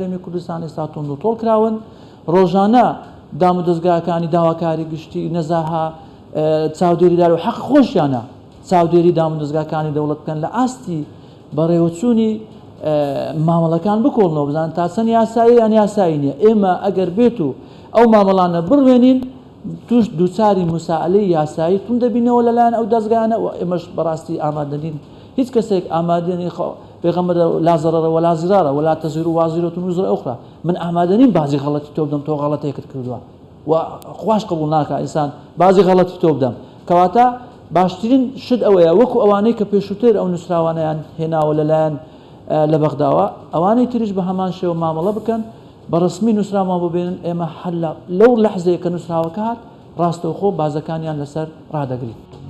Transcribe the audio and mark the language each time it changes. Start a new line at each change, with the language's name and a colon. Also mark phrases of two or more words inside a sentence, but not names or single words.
Central Kurdish: هەرێمی کوردستان ئێستا تۆند و تۆڵ کراون ڕۆژانە دامودەستگاکانی داواکاری گشتی نەزاها چاودێریدار و حەق خۆشیانە چاودێری دامودەستگاکانی دەوڵەت بکەن لە ئاستی بەڕێوەچوونی مامەڵەکان بکۆڵنەوە بزانن تا چەند یاسایی یان یاسایی نییە ئێمە ئەگەر بێت و ئەو مامەڵانە بڕوێنین توش دووچاری مساعلەی یاسایی تون دەبینەوە لەلایەن ئەو دەستگانە و ئێمەش بەڕاستی ئامادەنین هیچ کەسێک ئامادەنی پێغەمبەر
Arabic: لا ضرر ولا ضرار ولا تزر وازرة وزر أخرى
Central Kurdish: من ئامادەنین بازی غەڵەتی تۆ بدەم تۆ غەڵەتێکت کردووە و خوش قبول ناکە ئینسان بازی غەڵەتی تۆ بدەم کەواتە باشترین شت ئەوەیە وەکو ئەوانەی کە پێشووتر ئەو نووسراوانیان هێناوە لەلایەن لە بەغداوە ئەوانەی تریش بە هەمان شێوە مامەڵە بکەن بە ڕسمی نووسرامان ببێنن ئێمە هەر لەو لەحزەیە کە نووسراوەکە هات ڕاستەوخۆ بازەکانیان لەسەر ڕادەگرین.